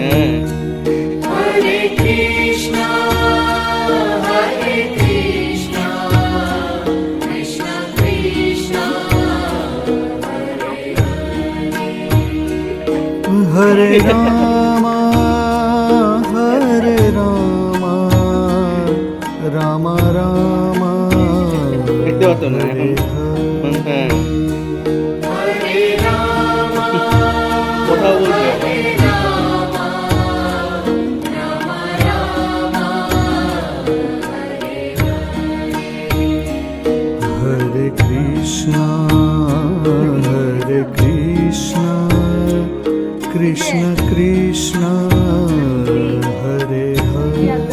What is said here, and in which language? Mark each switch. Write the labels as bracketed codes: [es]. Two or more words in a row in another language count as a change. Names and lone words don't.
[sa] हरे कृष्ण, कृष्ण कृष्ण, हरे राम, राम राम, [bn] দেখতে পারতো না এখন হ্যাঁ [sa] हरे राम, [bn] কথা বলবে [sa] हरे कृष्ण, कृष्ण कृष्ण, हरे हरे.